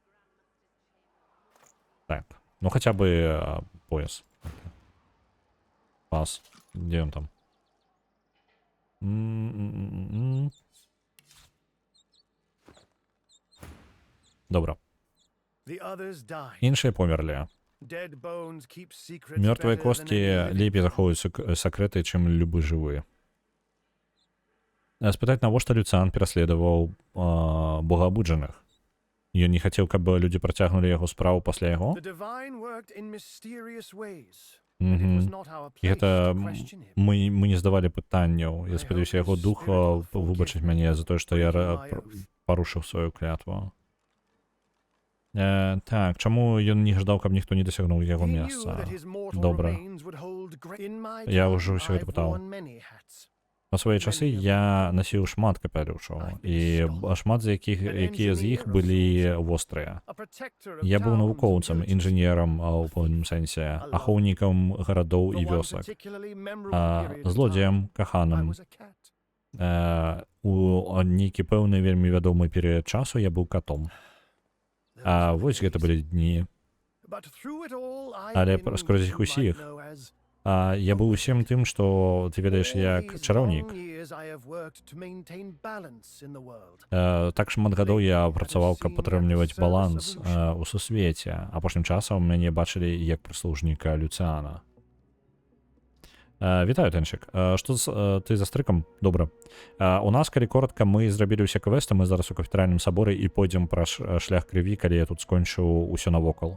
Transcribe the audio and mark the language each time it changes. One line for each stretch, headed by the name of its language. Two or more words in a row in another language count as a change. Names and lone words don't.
Belarusian: Так, ну хаця бы пояс. Пас. Дзе ён там? Добра.
English: The others died.
Belarusian: Іншыя померлі.
English: Dead bones keep secrets
Belarusian: Мёртвыя
English: better than
Belarusian: косткі
English: any living.
Belarusian: лепей захоўваюць сакрэты, чым любы жывы. Спытаць, навошта Люцыан пераследаваў богаабуджаных? Ён не хацеў, каб людзі працягнулі яго справу пасля яго?
English: The divine worked in mysterious ways. And it was Мгм. not our
Belarusian: І
English: place
Belarusian: гэта
English: to question him.
Belarusian: мы не здавалі пытанняў. Я спадзяюся, яго дух выбачыць мяне за тое, што я парушыў сваю клятву. Так, чаму ён не ждаў, каб ніхто не дасягнуў яго
English: He knew
Belarusian: месца?
English: that his mortal
Belarusian: Добра.
English: remains would hold great- In my
Belarusian: Я
English: time,
Belarusian: ўжо ўсё гэта
English: I've
Belarusian: пытаў.
English: worn many hats.
Belarusian: На свае часы я насіў шмат капялюшаў, і шмат з якія з іх былі вострыя.
English: A protector of
Belarusian: Я быў
English: towns and
Belarusian: навукоўцам,
English: villages.
Belarusian: інжынерам у пэўным сэнсе, ахоўнікам гарадоў і
English: The one
Belarusian: вёсак,
English: particularly memorable period of
Belarusian: злодзеем,
English: time, I
Belarusian: каханам.
English: was a cat.
Belarusian: У нейкі пэўны вельмі вядомы перыяд часу я быў катом.
English: There was
Belarusian: Вось гэта былі дні.
English: But through it all, I've
Belarusian: Але
English: been
Belarusian: скрозь іх
English: what you might
Belarusian: усіх
English: know as-
Belarusian: Я быў усім тым, што ты ведаеш,
English: All
Belarusian: як
English: these
Belarusian: чараўнік.
English: long years I have worked to maintain balance in the world.
Belarusian: Так шмат гадоў я працаваў, каб падтрымліваць баланс у сусвеце. Апошнім часам мяне бачылі як прыслужніка Люцыана. Вітаю, Тэнчык. Што ты за стрыкам? Добра. У нас, калі коротка, мы зрабілі ўсе квесты, мы зараз у кафедральным саборы і пойдзем праз шлях крыві, калі я тут скончу ўсё навокал.